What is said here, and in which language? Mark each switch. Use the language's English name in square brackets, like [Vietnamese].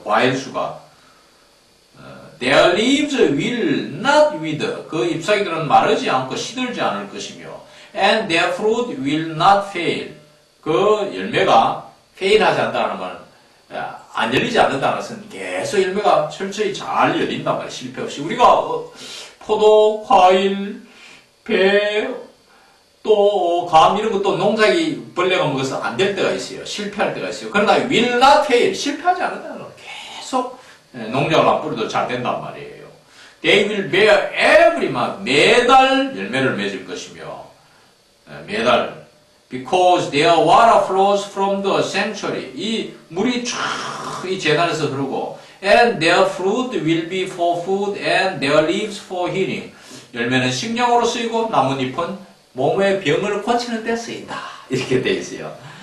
[Korean] 과일수가 [English] Their leaves will not wither [Korean] 그 잎사귀들은 마르지 않고 시들지 않을 것이며 [English] and their fruit will not fail [Korean] 그 열매가 fail하지 않는다는 말은 안 열리지 않는다는 것은 계속 열매가 철저히 잘 열린단 말이에요. 실패 없이. 우리가 포도, 과일, 배, 또 감 이런 것도 농작이 벌레가 먹어서 안 될 때가 있어요. 실패할 때가 있어요. 그러나 [English] will not fail [Korean] 실패하지 않는다는 건 계속 농작을 안 뿌려도 잘 된단 말이에요. [English] They will bear every month [Korean] 매달 열매를 맺을 것이며 매달 [English] Because their water flows from the sanctuary. [Korean] 이 물이 쫙 이 제단에서 흐르고 [English] And their fruit will be for food and their leaves for healing. [Korean] 열매는 식량으로 쓰이고 나뭇잎은 몸의 병을 고치는 데 쓰인다. 이렇게 되어 있어요.